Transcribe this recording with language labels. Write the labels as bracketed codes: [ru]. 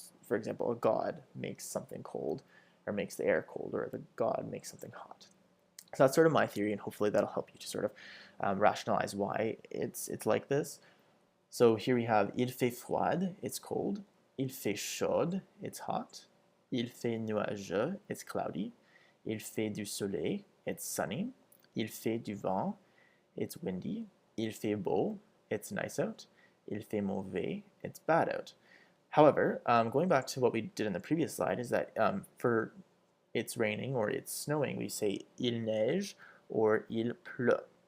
[en] For example, a god makes something cold or makes the air cold, or the god makes something hot. So that's sort of my theory, and hopefully that'll help you to sort of rationalize why it's like this. So here we have [fr] il fait froid, [en] it's cold. [fr] Il fait chaud, [en] it's hot. [fr] Il fait nuageux, [en] it's cloudy. [fr] Il fait du soleil, [en] it's sunny. [fr] Il fait du vent, [en] it's windy. [fr] Il fait beau, [en] it's nice out. [fr] Il fait mauvais, [en] it's bad out. However, going back to what we did in the previous slide is that for it's raining or it's snowing, we say [fr] il neige [en] or [fr] il pleut.